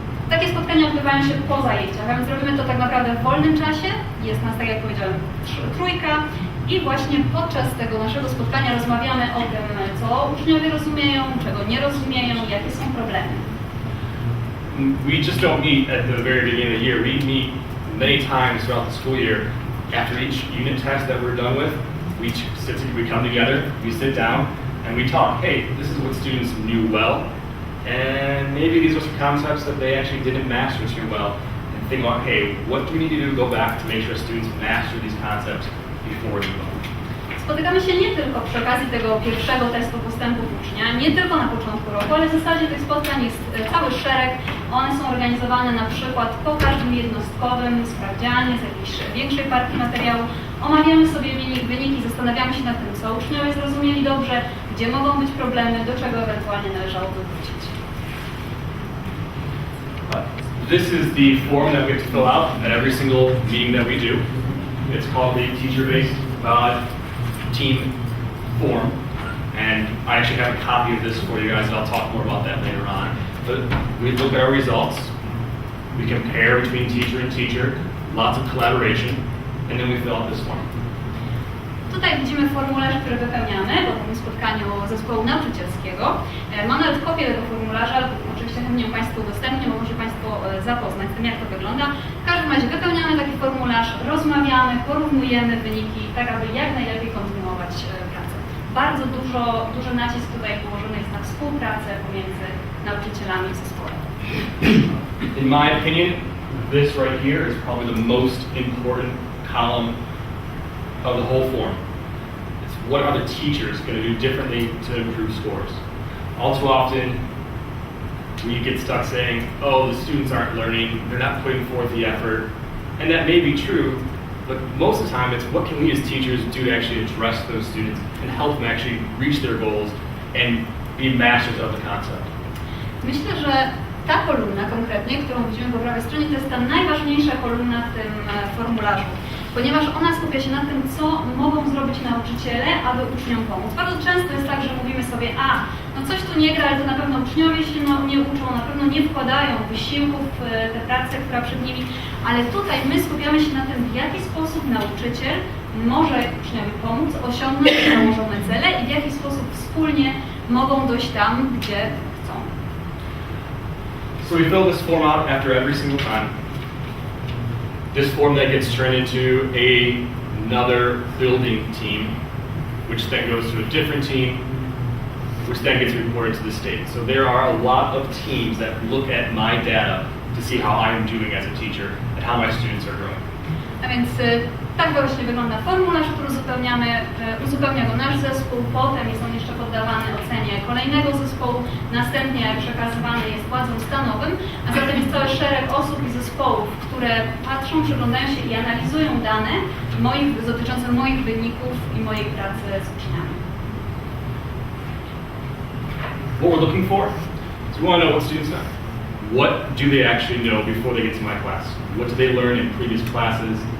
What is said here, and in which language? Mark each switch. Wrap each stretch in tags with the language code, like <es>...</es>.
<pl>Takie spotkania odbywają się po zajęciach, a więc robimy to tak naprawdę w wolnym czasie. Jest nas, tak jak powiedziałem, trójka. I właśnie podczas tego naszego spotkania rozmawiamy o tym, co uczniowie rozumieją, czego nie rozumieją, jakie są problemy.</pl> <en>We just don't meet at the very beginning of the year. We meet many times throughout the school year. After each unit test that we're done with, we come together, we sit down, and we talk. Hey, this is what students knew well, and maybe these are some concepts that they actually didn't master too well. And think about, hey, what do we need to do to go back to make sure students master these concepts before we go?</en> <pl>Spotykamy się nie tylko przy okazji tego pierwszego testu postępów ucznia, nie tylko na początku roku, ale w zasadzie tych spotkań jest cały szereg. One są organizowane na przykład po każdym jednostkowym sprawdzianie z jakiejś większej partii materiału. Omawiamy sobie wyniki, zastanawiamy się nad tym, co uczniowie zrozumieli dobrze, gdzie mogą być problemy, do czego ewentualnie należałoby wrócić.</pl> <en>This is the form that we have to fill out at every single meeting that we do. It's called the teacher-based team form, and I actually have a copy of this for you guys, and I'll talk more about that later on. But we look at our results, We compare between teacher and teacher, lots of collaboration, and then we fill out this form.</en> <pl>Tutaj widzimy formularz, który wypełniamy po tym spotkaniu zespołu nauczycielskiego. Mam nawet kopię tego formularza, oczywiście chętnie Państwu udostępnię, bo może Państwo zapoznać z tym, jak to wygląda. W każdym razie wypełniamy taki formularz, rozmawiamy, porównujemy wyniki, tak aby jak najlepiej kontynuować pracę. Bardzo duży nacisk tutaj położony jest na współpracę pomiędzy nauczycielami i zespołem.</pl> <en>In my opinion, this right here is probably the most important column of the whole form. It's what are the teachers going to do differently to improve scores? All too often, you get stuck saying, oh, the students aren't learning, they're not putting forth the effort. And that may be true, but most of the time it's what can we as teachers do to actually address those students and help them actually reach their goals and be masters of the concept.</en> <pl>Myślę, że ta kolumna konkretnie, którą widzimy po prawej stronie, to jest ta najważniejsza kolumna w tym formularzu, ponieważ ona skupia się na tym, co mogą zrobić nauczyciele, aby uczniom pomóc. Bardzo często jest tak, że mówimy sobie, no coś tu nie gra, ale to na pewno uczniowie się nie uczą, na pewno nie wkładają wysiłków w tę pracę, która przed nimi, ale tutaj my skupiamy się na tym, w jaki sposób nauczyciel może uczniowi pomóc osiągnąć założone cele i w jaki sposób wspólnie mogą dojść tam, gdzie chcą.</pl> <en>So we fill this form out after every single time. This form then gets turned into another building team, which then goes to a different team, which then gets reported to the state. So there are a lot of teams that look at my data to see how I'm doing as a teacher and how my students are growing.</en> <pl>A więc tak właśnie wygląda formularz, który uzupełnia go nasz zespół, potem jest on jeszcze poddawany ocenie kolejnego zespołu, następnie przekazywany jest władzom stanowym, a zatem jest cały szereg osób i zespołów, które patrzą, przyglądają się i analizują dane dotyczące moich wyników i mojej pracy z uczniami.</pl> <en>What we're looking for is we want to know what students know. What do they actually know before they get to my class? What do they learn in previous classes?</en>